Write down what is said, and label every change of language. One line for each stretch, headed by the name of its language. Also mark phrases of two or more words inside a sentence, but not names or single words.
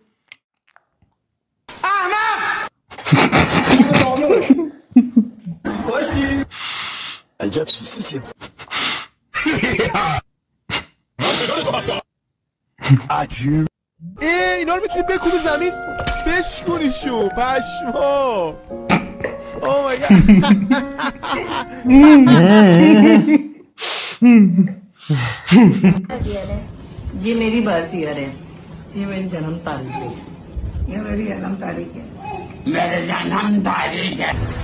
Persian: عجب سوسیسی عجیب. اینا رو میتونی بکوبی زمین بشکنیشو پشما.
English: Oh my god.
Hindi: ये मेरी बर्थईयर है, ये मेरी जन्म तारीख है, ये मेरी जन्म तारीख है, मेरे जन्म तारीख है।